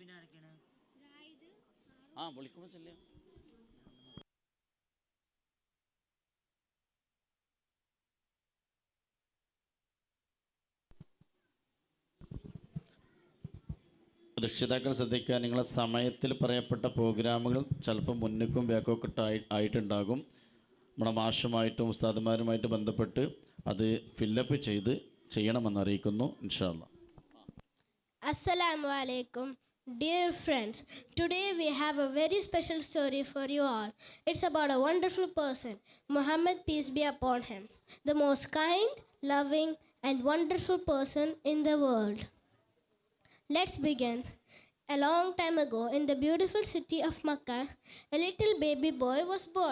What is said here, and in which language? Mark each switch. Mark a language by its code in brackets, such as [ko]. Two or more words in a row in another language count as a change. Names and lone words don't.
[ml] രക്ഷിതാക്കൾ ശ്രദ്ധിക്കുക, നിങ്ങളെ സമയത്തിൽ പറയപ്പെട്ട പ്രോഗ്രാമുകൾ ചിലപ്പോൾ മുന്നിക്കും ബാക്കൊക്കെ ആയിട്ടുണ്ടാകും. നമ്മുടെ മാഷുമായിട്ടും ഉസ്താദുമാരുമായിട്ട് ബന്ധപ്പെട്ട് അത് ഫില്ലപ്പ് ചെയ്യണമെന്ന് അറിയിക്കുന്നു. [ar] إن شاء الله. السلام عليكم. [en] Dear friends, today we have a very special story for you all. It's about a wonderful person, Muhammad, peace be upon him, the most kind, loving, and wonderful person in the world. Let's begin. A long time ago, in the beautiful city of Makkah, a little baby boy was born.